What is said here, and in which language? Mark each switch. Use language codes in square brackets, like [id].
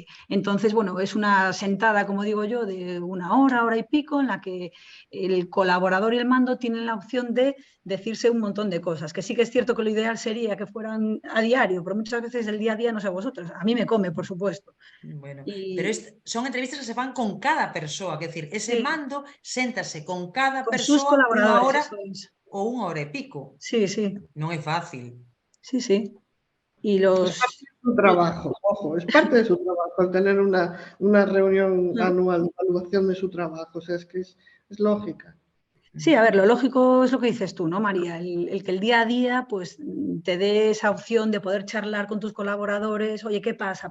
[es] Entonces, bueno, es una sentada, como digo yo, de una hora y pico, en la que el colaborador y el mando tienen la opción de decirse un montón de cosas, que sí que es cierto que lo ideal sería que fueran a diario, pero muchas veces el día a día, no sé vosotros, a mí me come, por supuesto. [gl] Bueno, pero son entrevistas que se fan con cada persoa, que decir, ese mando séntase con cada persoa unha hora ou unha hora e pico. [es] Sí, sí. [gl] Non é fácil. [es] Sí, sí. Y los... Es parte de su trabajo, ojo, es parte de su trabajo el tener una reunión anual de evaluación de su trabajo, o sea, es que es lógica. Sí, a ver, lo lógico es lo que dices tú, ¿no, María? El que el día a día pues te dé esa opción de poder charlar con tus colaboradores, oye, ¿qué pasa?